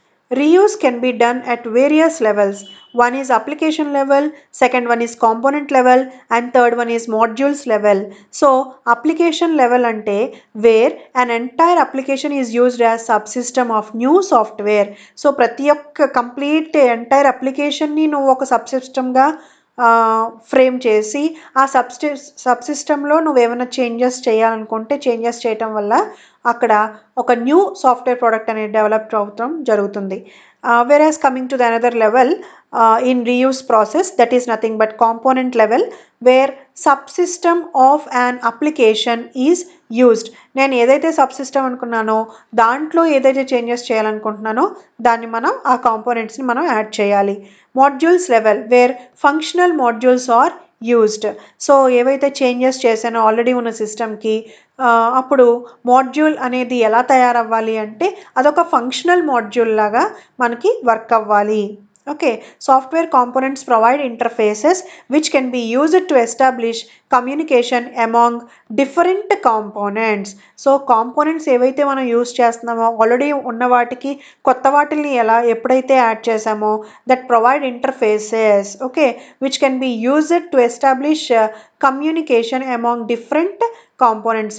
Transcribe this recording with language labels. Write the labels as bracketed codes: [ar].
[en] Reuse can be done at various levels. One is application level, second one is component level, and third one is modules level. So, application level ante where an entire application is used as subsystem of new software. [te] So, ప్రతి ఒక్క complete entire application ని నువ్వు ఒక subsystem గా frame చేసి ఆ సబ్సిస్టంలో నువ్వు ఏమైనా చేంజెస్ చేయాలనుకుంటే చేంజెస్ చేయటం వల్ల అక్కడ ఒక న్యూ సాఫ్ట్వేర్ ప్రోడక్ట్ అనేది డెవలప్ అవటం జరుగుతుంది. [en] Whereas coming to the another level in reuse process, that is nothing but component level where subsystem of an application is used. [te] నేను ఏదైతే సబ్సిస్టమ్ అనుకున్నానో దాంట్లో ఏదైతే చేంజెస్ చేయాలనుకుంటున్నానో దాన్ని మనం ఆ కాంపోనెంట్స్ని మనం యాడ్ చేయాలి. [en] Modules level where functional modules are used. [te] So ఏవైతే చేంజెస్ చేశానో ఆల్రెడీ ఉన్న సిస్టమ్కి అప్పుడు మాడ్యూల్ అనేది ఎలా తయారవ్వాలి అంటే అదొక ఫంక్షనల్ మాడ్యూల్ లాగా మనకి వర్క్ అవ్వాలి. [en] Okay, software components provide interfaces which can be used to establish communication among different components. So components [te] ఏవైతే మనం యూజ్ చేస్తున్నామో ఆల్రెడీ ఉన్న వాటికి కొత్త వాటిని ఎప్పుడైతే యాడ్ చేసామో [en] That provide interfaces okay which can be used to establish communication among different components.